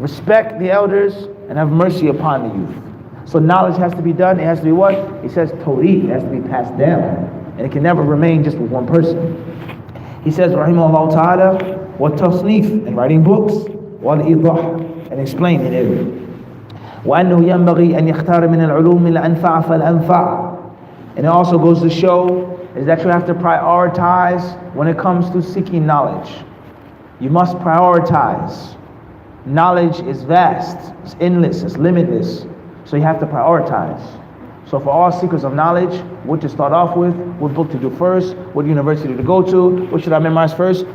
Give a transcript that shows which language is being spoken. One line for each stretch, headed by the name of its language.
English: Respect the elders and have mercy upon the youth. So knowledge has to be done. It has to be what? It says Tawreeth. It has to be passed down. and it can never remain just with one person. He says, rahimahullah ta'ala, وَالتَّصْنِيف, and writing books, وَالْإِيضَاح, and explaining it.
Arabic: وأنه ينبغي أن يختار من العلوم الأنفع فالأنفع.
English: And it also goes to show is that you have to prioritize when it comes to seeking knowledge. You must prioritize. Knowledge is vast, it's endless, it's limitless. So you have to prioritize. So for all seekers of knowledge, what to start off with, what book to do first, what university to go to, what should I memorize first?